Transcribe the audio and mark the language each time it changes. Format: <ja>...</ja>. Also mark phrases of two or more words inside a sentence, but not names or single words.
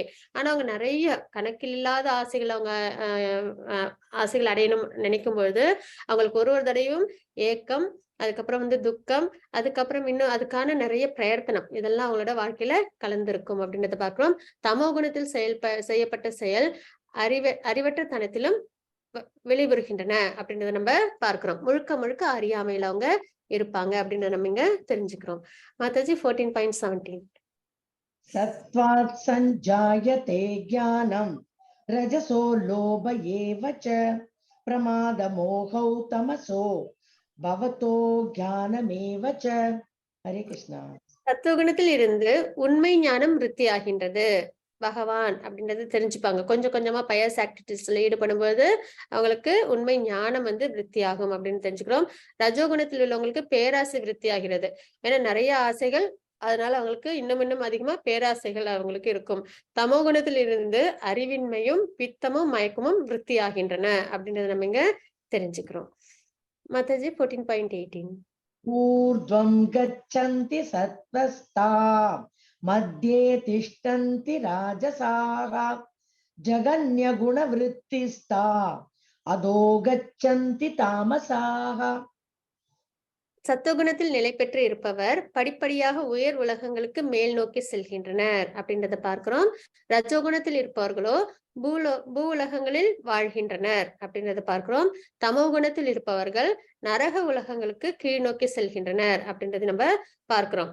<ta>ஆனா அவங்க நிறைய கணக்கில் இல்லாத ஆசைகள் அவங்க ஆசைகள் அடையணும் நினைக்கும் பொழுது அவங்களுக்கு ஒரு தடவையும் ஏக்கம், அதுக்கப்புறம் வந்து துக்கம், அதுக்கப்புறம் இன்னும் அதுக்கான நிறைய பிரயத்தனம், இதெல்லாம் அவங்களோட வாழ்க்கையில கலந்திருக்கும் அப்படின்றத பார்க்கிறோம். தமோ குணத்தில் செய்யப்பட்ட செயல் அறிவற்ற தனத்திலும் வெளிவருகின்றன அப்படின்றத நம்ம பார்க்கிறோம். முழுக்க முழுக்க அறியாமையில அவங்க இருப்பாங்க அப்படின்றத நம்ம இங்க தெரிஞ்சுக்கிறோம். மாதாஜி 14.17</ta> <sa>सत्त्वात् सञ्जायते ज्ञानं रजसो लोभ एव च प्रमादमोहौ तमसो भवतो ज्ञानमेव च. हरे कृष्णा.</sa> <ta>சத்துவகுணத்தில் இருந்து உண்மை ஞானம் விருத்தி ஆகின்றது. பகவான் அப்படின்றது தெரிஞ்சுப்பாங்க. கொஞ்சம் கொஞ்சமா</ta> <en>pious activities</en> <ta>ஈடுபடும் போது அவங்களுக்கு உண்மை ஞானம் வந்து விருத்தி ஆகும் அப்படின்னு தெரிஞ்சுக்கிறோம். ரஜோகுணத்தில் உள்ளவங்களுக்கு பேராசை விருத்தி ஆகிறது. ஏன்னா நிறைய ஆசைகள், அதனால அவங்களுக்கு இன்னும் அதிகமா பேராசைகள் அவங்களுக்கு இருக்கும். தமோ குணத்தில் இருந்து அறிவின்மையும் பித்தமும் மயக்கமும் விருத்தி ஆகின்றன அப்படின்றத நம்ம இங்க தெரிஞ்சுக்கிறோம். மாதாஜி 14.18</ta> <sa>ऊर्ध्वं गच्छन्ति सत्त्वस्ता मध्ये तिष्ठन्ति राजसाः जगन्यगुणवृत्तिस्ता अधो गच्छन्ति तामसाः.</sa> <ta>சத்துவகுணத்தில் நிலை பெற்று இருப்பவர் படிப்படியாக உயர் உலகங்களுக்கு மேல் நோக்கி செல்கின்றனர் அப்படின்றத பார்க்கிறோம். ரஜோகுணத்தில் இருப்பவர்களோ பூ உலகங்களில் வாழ்கின்றனர் அப்படின்றத பார்க்கிறோம். தமோ குணத்தில் இருப்பவர்கள் நரக உலகங்களுக்கு கீழ் நோக்கி செல்கின்றனர் அப்படின்றது நம்ம பார்க்கிறோம்.</ta>